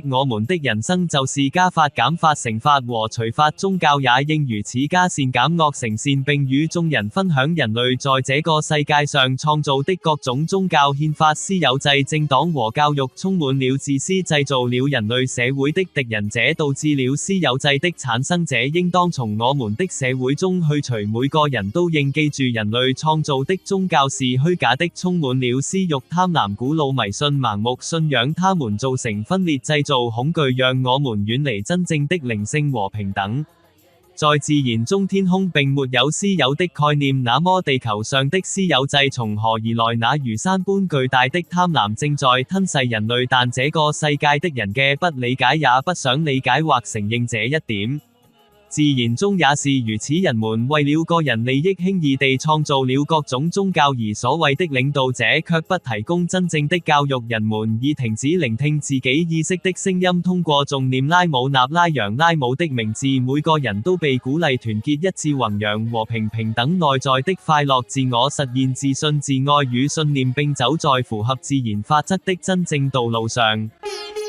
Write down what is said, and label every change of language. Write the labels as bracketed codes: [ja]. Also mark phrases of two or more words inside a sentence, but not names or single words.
[zh] 我們的人生就是加法、減法、乘法和除法，宗教也應如此，加善減惡成善，並與眾人分享人類在這個世界上創造的各種宗教、憲法、私有制、政黨和教育，充滿了自私，製造了人類社會的敵人，這導致了私有制的產生。這應當從我們的社會中去除。每個人都應記住，人類創造的宗教是虛假的，充滿了私欲、貪婪、古老迷信、盲目信仰，它們造成分裂，製造恐懼，讓我們遠離真正的靈性和平等。在自然中，天空並沒有私有的概念，那麼地球上的私有制從何而來？那如山般巨大的貪婪正在吞噬人類，但這個世界的人嘅不理解，也不想理解或承認這一點。自然中也是如此，人們為了個人利益輕易地創造了各種宗教，而所謂的領導者卻不提供真正的教育。人們已停止聆聽自己意識的聲音，通過誦念拉姆納拉揚拉姆的名字，每個人都被鼓勵團結一致，弘揚和平、平等、內在的快樂、自我實現、自信、自愛與信念，並走在符合自然法則的真正道路上。